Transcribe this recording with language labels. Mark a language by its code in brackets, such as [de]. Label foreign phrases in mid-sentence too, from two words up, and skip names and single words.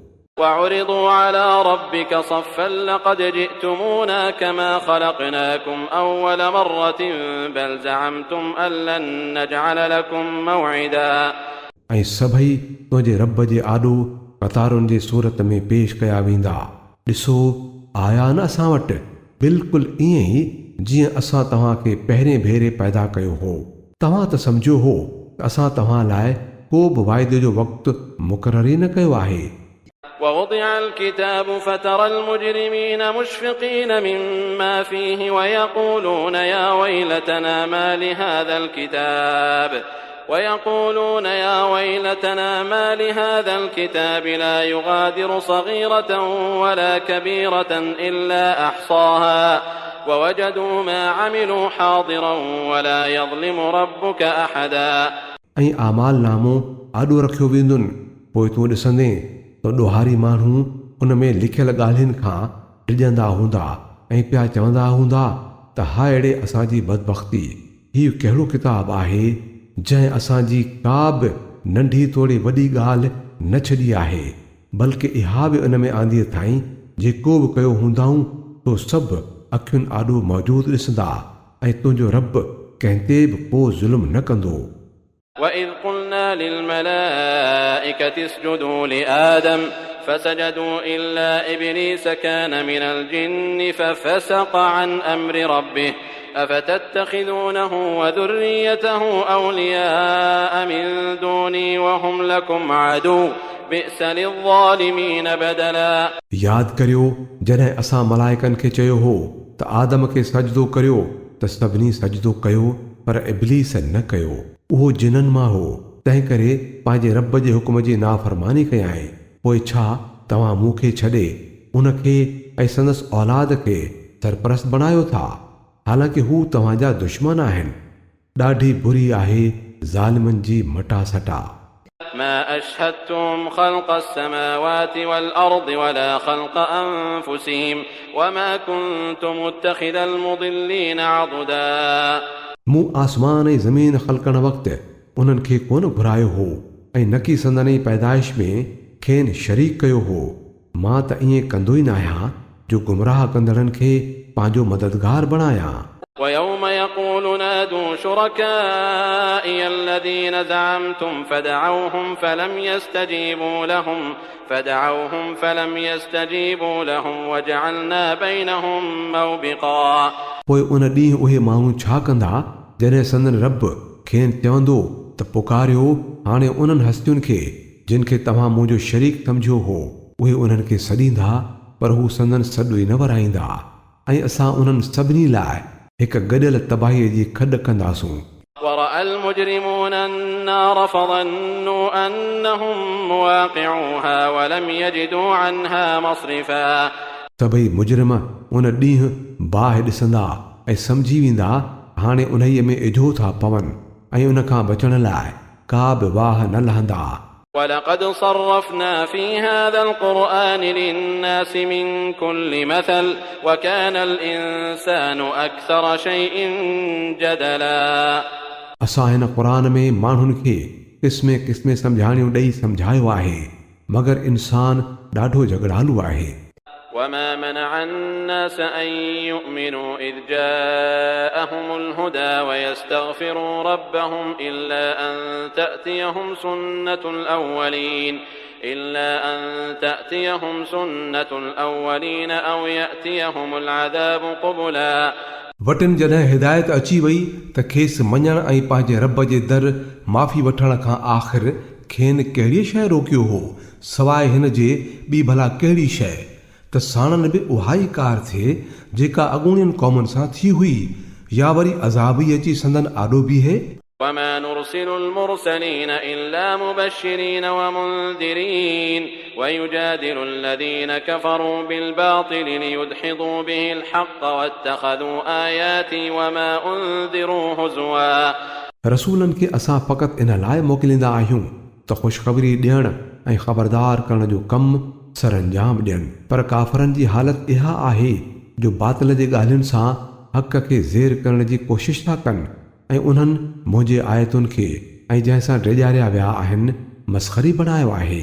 [ar] وعرضوا على ربك صفا لقد جئتمونا كما خلقناكم أول مرة بل زعمتم أن لن نجعل لكم موعدا [sd] ऐं सभई तुंहिंजे रब जे आॾो कतारुनि जे सूरत में पेश कया वेंदा। ॾिसो आया न असां वटि बिल्कुलु ईअं ई जीअं असां तव्हांखे पहिरें भेरे पैदा कयो हो। तव्हां त सम्झो हो त असां तव्हां लाइ को बि वाइदे जो वक़्तु मुक़ररु ई न कयो आहे। [ar] ووضع الكتاب فترى المجرمين مشفقين مما فيه ويقولون يا ويلتنا ما لهذا الكتاب لا يغادر صغيرة ولا كبيرة إلا أحصاها ووجدوا ما عملوا حاضرا ولا يظلم ربك أحدا [sd] ऐं आमाल नामो आॾो रखियो वेंदुनि पोइ तूं ॾिसंदे त ॾोहारी माण्हू उन में लिखियल ॻाल्हियुनि खां डिॼंदा हूंदा ऐं पिया चवंदा हूंदा त हाय अहिड़े असांजी बदबख़्ती हीउ कहिड़ो किताबु आहे जंहिं असांजी का बि नंढी थोरी वॾी ॻाल्हि न छॾी आहे बल्कि इहा बि उन में आंदीअ ताईं जेको बि कयो हूंदाऊं तो सभु अखियुनि आॾो मौजूदु ॾिसंदा ऐं तुंहिंजो रब कंहिं ते बि को ज़ुल्म न कंदो। [ar] وإذ قلنا للملائكة اسجدوا لآدم فسجدوا إلا إبليس كان من الجن ففسق عن أمر ربه أفتتخذونه وذريته أولياء من دوني وهم لكم عدو بئس للظالمين بدلا [sd] याद करियो जॾहिं असां मलाइकनि खे चयो हो त आदम खे सजदो करियो त सभिनी सजदो कयो पर इब्लीस न कयो। उहो जिननि मां हो तंहिं करे पंहिंजे रब जे हुक्म जी नाफ़रमानी कयाईं। पोइ छा तव्हां मूंखे छॾे उनखे ऐं संदसि औलाद खे सरपरस्त बणायो था हालांकि हू तव्हांजा दुश्मन आहिनि। ॾाढी बुरी आहे ज़ालिमनि जी मटा सटा। [ar] ما أشهدتم خلق السماوات والأرض ولا خلق أنفسهم وما كنت متخذ المضلين عضدا [sd] मूं आसमान ऐं ज़मीन ख़लक़ण वक़्तु उन्हनि खे कोन घुरायो हो ऐं न की संदनि पैदाइश में खेनि शरीक कयो हो मां त ईअं कंदो ई न आहियां जो गुमराह कंदड़नि खे पंहिंजो मददगार बणायां। [ar] ويوم يقول نادوا شركائي الذين زعمتم فدعوهم فلم يستجيبوا لهم وجعلنا بينهم موبقا। [sd] पोइ उन ॾींहुं उहे माण्हू छा कंदा जॾहिं संदन रब खेनि चवंदो त पुकारियो हाणे उन्हनि हस्तियुनि खे जिन खे तव्हां मुंहिंजो शरीक सम्झियो हो। उहे उन्हनि खे सॾींदा पर हू संदन सॾु ई न वराईंदा ऐं असां उन्हनि सभिनी लाइ हिक गॾियल तबाहीअ जी खॾ कंदासूं। [ar] ورأى المجرمون النار فظنوا أنهم مواقعوها ولم يجدوا عنها مصرفا। [sd] सभई मुजरिम उन ॾींहुं बाहि ॾिसंदा ऐं सम्झी वेंदा हाणे उन्हीअ में इझो था पवनि ऐं उन खां बचण लाइ का बि वाह न लहंदा। [ar] ولقد صرفنا في هذا القرآن للناس من كل مثل وكان الإنسان أكثر شيء جدلا। [sd] असां हिन क़ुरान में माण्हुनि खे क़िस्मे क़िस्मे सम्झाणियूं ॾेई सम्झायो आहे मगर इंसान ॾाढो झगड़ालू आहे। [ar] وما منع الناس أن يؤمنوا إذ جاءهم الهدى ويستغفروا ربهم إلا أن تأتيهم سنة الأولين أو يأتيهم العذاب قبلا। [sd] वटिन जॾहिं हिदायत अची वई त खेसि मञण ऐं पंहिंजे रब जे दर माफ़ी वठण खां आख़िर खेनि कहिड़ी शइ रोकियो हो सवाइ हिन जे ॿी भला कहिड़ी शइ त साणनि बि उहा ई कार थिए जेका अॻूणियुनि क़ौमुनि सां थी हुई या वरी अज़ाब ई अची संदन आॾो बीहे। [ar] وما نرسل المرسلين إلا مبشرين ومنذرين ويجادل الذين كفروا بالباطل ليدحضوا به الحق واتخذوا آياتي وما أنذروا هزوا। [sd] रसूलनि खे असां फ़क़ति इन लाइ मोकिलींदा आहियूं त ख़ुशख़बरी ॾियण ऐं ख़बरदार करण जो कमु सरअंजाम ॾियनि पर काफ़रनि जी हालत इहा आहे जो बातिल जे ॻाल्हियुनि सां हक़ खे ज़ेर करण जी कोशिश था कनि ऐं उन्हनि मुंहिंजे आयतुनि खे ऐं जंहिंसां ड्रेॼारिया विया आहिनि मस्ख़री बणायो आहे।